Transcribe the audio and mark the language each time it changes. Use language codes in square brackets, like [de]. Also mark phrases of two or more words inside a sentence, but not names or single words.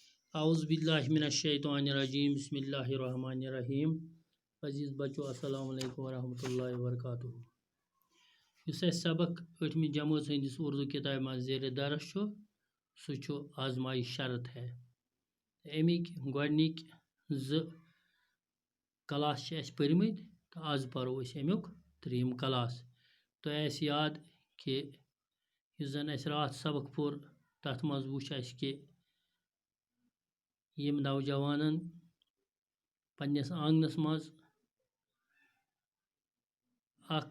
[ar] اعوذ باللہ من الشیطان الرجیم بسم اللہ الرحمن الرحیم [ks] عزیز بچو [ar] السلام علیکم ورحمۃ اللہ وبرکاتہ [ks] اس سبق ٹھمہ جماعت ہندس اردو کتاب من زیر درس سہ آزمائی شرط ہے امیک گۄڈنِک کلاس پٔرمٕتۍ تو آز پرو امیک ترٛیٚیِم کلاس تو یاد کہ یُس زن اَسہِ راتھ سبق پوٚر تَتھ منٛز وٕچھ اَسہِ کہ یم نوجوانن پننس آنگنس مز اخ